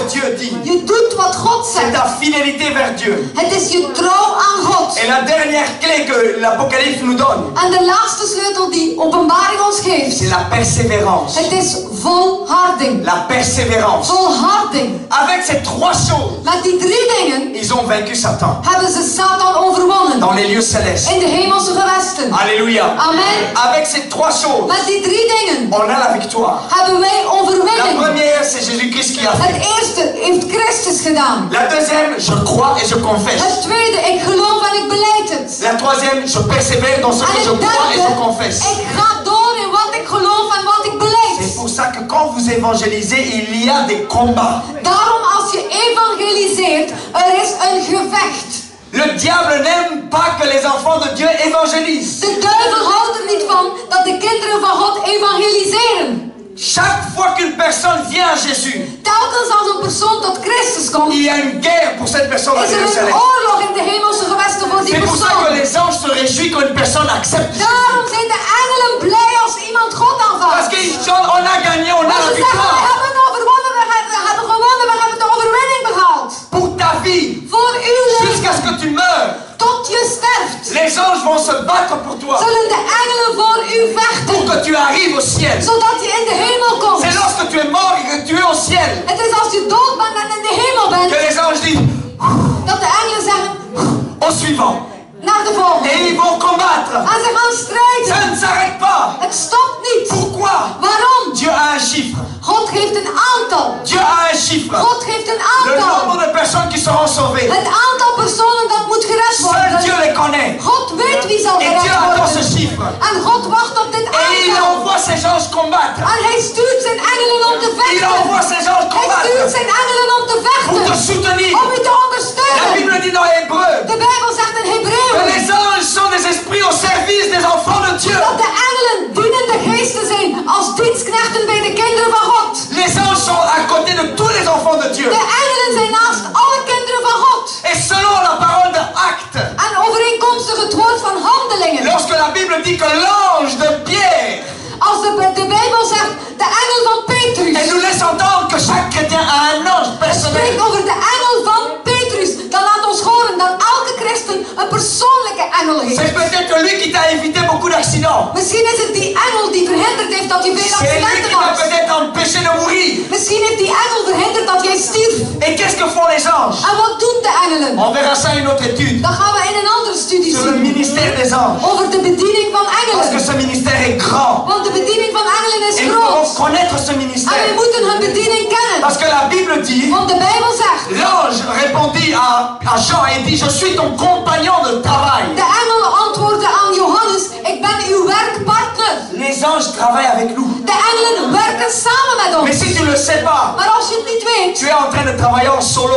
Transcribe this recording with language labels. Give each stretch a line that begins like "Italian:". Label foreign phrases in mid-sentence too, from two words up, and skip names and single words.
Dutch: zegt.
French: Dieu dit.
Dutch: Je doet wat God
French: C'est
Dutch: zegt.
French: ta fidélité vers Dieu.
Dutch: Het is je trouw aan God.
French: Et la dernière clé que l'Apocalypse nous donne,
Dutch: En de laatste sleutel die openbaring ons geeft.
French: c'est la persévérance.
Dutch: Het is volharding.
French: La persévérance.
Dutch: Volharding.
French: Avec ces trois choses,
Dutch: Met die drie dingen
French: ils ont vaincu Satan
Dutch: hebben ze Satan overwonnen.
French: dans les lieux célestes.
Dutch: In de hemelse gewesten.
French: Alléluia.
Dutch: Amen.
French: Avec ces trois choses,
Dutch: Met die drie dingen
French: on a la victoire.
Dutch: hebben wij
French: La
Dutch: overwinning.
French: première, c'est Jésus-Christ qui a fait.
Dutch: Het eerste heeft Christus gedaan.
French: La deuxième, je crois et je confesse.
Dutch: Het tweede, ik geloof en ik beleid het.
French: La troisième, je persévère dans ce
Dutch: En
French: que je
Dutch: het
French: crois et je
Dutch: derde,
French: confesse.
Dutch: ik ga door in wat ik geloof en wat ik
French: C'est
Dutch: beleid.
French: pour ça que quand vous évangélisez, il y a des combats.
Dutch: Daarom als je evangeliseert, er is een gevecht.
French: Le diable n'aime pas que les enfants de Dieu évangélisent.
Dutch: De duivel houdt er niet van dat de kinderen van God evangeliseren.
French: Chaque fois qu'une personne vient à Jésus,
Dutch: Telkens als een persoon tot Christus komt,
French: il y a une guerre pour cette personne à
Dutch: is er een
French: Jérusalem.
Dutch: oorlog in de hemelse gewesten voor die
French: C'est pour ça que
Dutch: persoon.
French: les anges se réjouissent quand une personne accepte Jésus.
Dutch: Daarom zijn de engelen blij als iemand God
French: Parce
Dutch: aanvaardt.
French: qu'ils chantent, on a gagné, on a
Dutch: Maar
French: la
Dutch: ze zeggen, we
French: victoire.
Dutch: hebben overwonnen, we hebben gewonnen, we hebben de overwinning behaald.
French: Pour ta vie,
Dutch: Voor uw
French: jusqu'à ce
Dutch: leven,
French: que tu meurs,
Dutch: tot je sterft,
French: les anges vont se battre pour toi.
Dutch: zullen de engelen voor u
French: Pour
Dutch: vechten.
French: que tu arrives au ciel.
Dutch: Zodat je in de hemel komt.
French: C'est lorsque tu es mort et que tu es au ciel
Dutch: Het is als je dood bent en in de hemel
French: que
Dutch: bent,
French: les anges disent
Dutch: dat de engelen zeggen,
French: au suivant.
Dutch: naar de volgende.
French: Et ils vont combattre.
Dutch: En ze gaan
French: Ça
Dutch: strijden.
French: ne s'arrête pas.
Dutch: Het stopt niet.
French: Pourquoi?
Dutch: Waarom?
French: Dieu a un chiffre.
Dutch: God geeft een aantal.
French: Dieu a un chiffre.
Dutch: God geeft een
French: Le
Dutch: aantal.
French: nombre de personnes qui seront sauvées.
Dutch: Het aantal personen dat moet gered
French: Seul Dieu
Dutch: worden.
French: les connaît.
Dutch: God weet wie zal
French: Et Dieu
Dutch: gered
French: attend ce
Dutch: worden.
French: chiffre.
Dutch: En God wacht op dit
French: Et il
Dutch: aantal.
French: envoie ses anges combattre.
Dutch: En hij stuurt zijn engelen om te
French: Il
Dutch: vechten.
French: envoie ses anges
Dutch: Hij stuurt
French: combattre
Dutch: zijn engelen om te
French: pour te
Dutch: vechten.
French: soutenir.
Dutch: Om u te
French: La
Dutch: ondersteunen.
French: Bible dit dans Hébreu
Dutch: De Bijbel zegt in
French: que
Dutch: Hebreeën
French: les anges sont des esprits au service des enfants de Dieu.
Dutch: dat de engelen dienende geesten zijn als dienstknechten bij de kinderen van God.
French: Les anges sont à côté de tous les enfants de Dieu.
Dutch: De engelen zijn naast alle kinderen van God.
French: Et selon la parole de Actes,
Dutch: En overeenkomstig het woord van handelingen.
French: lorsque la Bible dit que l'ange de Pierre,
Dutch: Als de Bijbel zegt de engel van Petrus.
French: elle nous laisse entendre que chaque chrétien a un ange
Dutch: Het
French: personnel.
Dutch: spreekt over de engel van Petrus. Dan laat ons horen dat elke christen een persoonlijke engel
French: C'est
Dutch: heeft.
French: peut-être lui qui t'a évité beaucoup d'accidents.
Dutch: Misschien is het die engel die verhinderd heeft dat je veel
French: C'est lui qui
Dutch: accidenten
French: t'a
Dutch: had.
French: peut-être empêché de mourir.
Dutch: Misschien heeft die engel verhinderd dat jij stierf.
French: Et qu'est-ce que font les anges?
Dutch: En wat doen de engelen?
French: On verra ça in une autre étude.
Dutch: Dat gaan we in een andere studie
French: Sur le
Dutch: zien.
French: ministère des anges.
Dutch: Over de bediening van
French: Parce que
Dutch: engelen.
French: ce ministère est grand.
Dutch: Want de bediening van engelen is
French: Et nous devons
Dutch: groot.
French: connaître ce
Dutch: En
French: ministère.
Dutch: wij moeten hun bediening kennen.
French: Parce que la Bible dit,
Dutch: Want de Bijbel zegt.
French: l'ange répondit à Jean et dit, je suis ton compagnon de travail.
Dutch: De engel antwoordde aan Johannes. Ik ben uw werkpartner.
French: Les anges travaillent avec nous.
Dutch: De engelen werken samen met
French: Mais
Dutch: ons.
French: si tu ne le sais pas,
Dutch: Maar als je het niet weet,
French: tu es en train de travailler en solo.